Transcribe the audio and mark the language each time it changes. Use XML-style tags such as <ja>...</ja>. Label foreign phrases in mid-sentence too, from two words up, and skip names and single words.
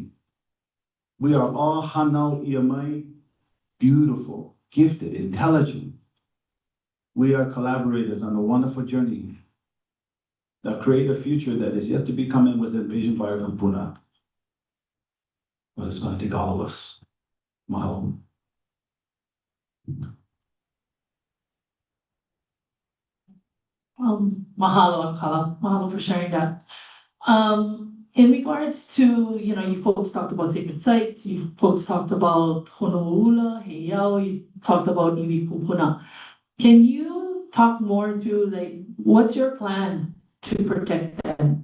<en>We are all</en> <haw>hanau iamai,</haw> <en>beautiful, gifted, intelligent. We are collaborators on a wonderful journey that create a future that is yet to be coming was envisioned by our kupuna. but it's gonna take all of us. Mahalo. Mahalo, Akala. Mahalo for sharing that. In regards to, you folks talked about sacred sites, you folks talked about Honolulu, Heiau, you talked about</en> <haw>Iwi Kupuna.</haw> <en>Can you talk more through, like, what's your plan to protect them?</en>